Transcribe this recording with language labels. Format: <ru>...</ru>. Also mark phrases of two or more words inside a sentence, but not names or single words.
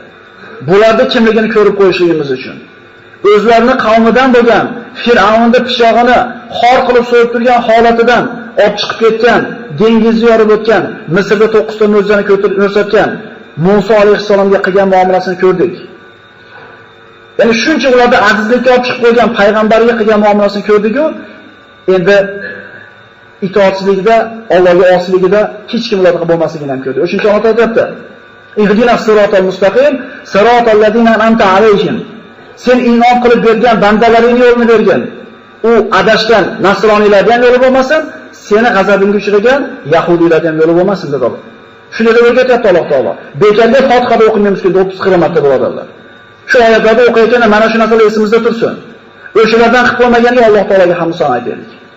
<uz>Bularda kimligini ko'rib qo'yishligimiz uchun. O'zlarini qavmidan bo'lgan Fir'avnning pishog'ini xor qilib so'yib turgan holatidan olib chiqib ketgan, dengizni yorib o'tgan, Misrda 9 ta mo'jizani ko'rsatgan Musa alayhisalomga qilgan muomalasini ko'rdik. Ya'ni shuncha ularda azizlikka olib chiqib qo'ygan payg'ambarga qilgan muomalasini ko'rdik-ku, endi itoatsizlikda, Allohga osiyligida hech kim ularga bo'lmasligini ham ko'rdik. O'shuncha Alloh aytibdi:</uz> <ar>"اهدنا الصراط المستقيم صراط الذين أنعمت عليهم."</ar> <uz>Sen iymon qilib bergan bandalaringning yo'lini bergan. U adashgan nasroniylardan yo'li bo'lmasin, seni g'azabingga uchragan yahudiylardan yo'li bo'lmasin dedi Alloh. Shuni deb o'rgatyapti Alloh taolo. Bekorga Fotihada o'qimaymiz ki 30-40 marta birodarlar. Shu oyatlarda o'qiyotganda mana shu narsalar esimizda tursin. O'shalardan qilib bo'lmaganiga Alloh taologa hamd sano aytaylik.</uz>